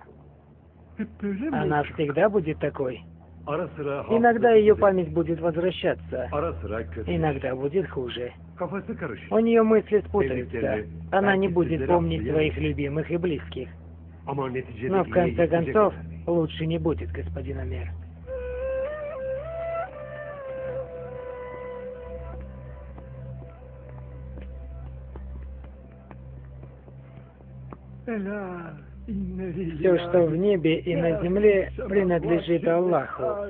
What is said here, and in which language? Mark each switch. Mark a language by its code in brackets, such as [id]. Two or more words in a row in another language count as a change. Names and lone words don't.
[ru] Она всегда будет такой. [tr] Ara sıra [ru] Иногда ее память будет возвращаться, [tr] ara sıra kötü. [ru] иногда будет хуже. [tr] Kafası karışık. [ru] У нее мысли спутаются. Она не будет помнить своих любимых и близких. [tr] Ama neticede [ru] Но в [tr] iyiye [ru] конце [tr] gidecek [ru] концов, [tr] Ömer. [ru] лучше не будет, господин Амер. Все, что в небе и на земле, принадлежит Аллаху.